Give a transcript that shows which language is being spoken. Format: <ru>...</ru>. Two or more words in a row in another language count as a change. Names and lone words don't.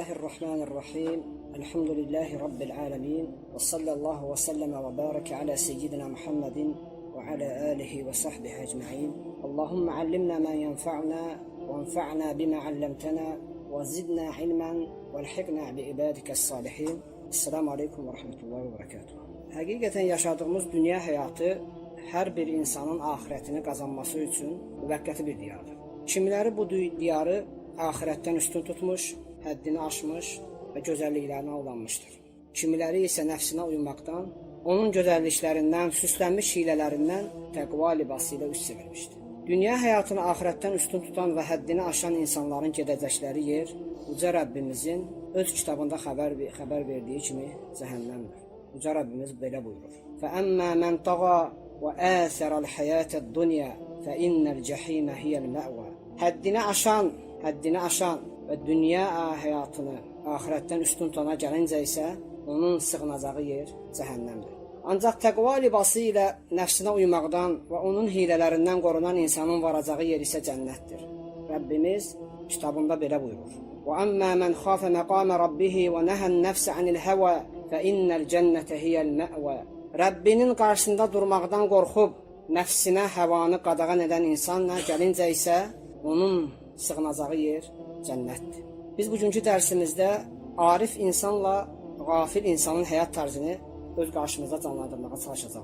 <ar>بسم الله الرحمن الرحيم. الحمد لله رب العالمين. وصلى الله وسلم وبارك على سيدنا محمد وعلى آله وصحبه أجمعين. اللهم علمنا ما ينفعنا وانفعنا بما علمتنا وزدنا علما وألحقنا بعبادك الصالحين. السلام عليكم ورحمة الله وبركاته.</ar> <az>Həqiqətən yaşadığımız dünya həyatı hər bir insanın ahirətini qazanması üçün müvəqqəti bir diyardır. Kimiləri bu diyarı ahirətdən üstün tutmuş, həddini aşmış və gözəlliklərinə aldanmışdır. Kimiləri isə nəfsinə uymaqdan, onun gözəlliklərindən, süslənmiş hilələrindən təqva libası ilə üst çevirmişdir. Dünya həyatını ahirətdən üstün tutan və həddini aşan insanların gedəcəkləri yer Uca Rəbbimizin öz kitabında xəbər verdiyi kimi cəhənnəmdir. Uca Rəbbimiz belə buyurur.</az> <ar>فَأَمَّا مَنْ طَغَى وَآثَرَ الْحَيَاةَ الدُّنْيَا فَإِنَّ الْجَحِيمَ هِيَ الْمَأْوَى.</ar> <az>Həddini aşan və dünya həyatını ahirətdən üstün tutana gəlincə isə onun sığınacağı yer cəhənnəmdir. Ancaq təqva libası ilə nəfsinə uymaqdan və onun hilələrindən qorunan insanın varacağı yer isə cənnətdir. Rəbbimiz kitabında belə buyurur.</az> <ar>وَأَمَّا مَنْ خَافَ مَقَامَ رَبِّهِ وَنَهَى النَّفْسَ عَنِ الْهَوَى فَإِنَّ الْجَنَّةَ هِيَ الْمَأْوَى.</ar> <az>Rəbbinin qarşısında durmaqdan qorxub nəfsinə həvanı qadağan edən insanla gəlincə isə onun sığınacağı yer cənnətdir. Biz bugünkü dərsimizdə arif insanla qafil insanın həyat tarzını öz qarşımıza canlandırmağa çalışacağıq.</az>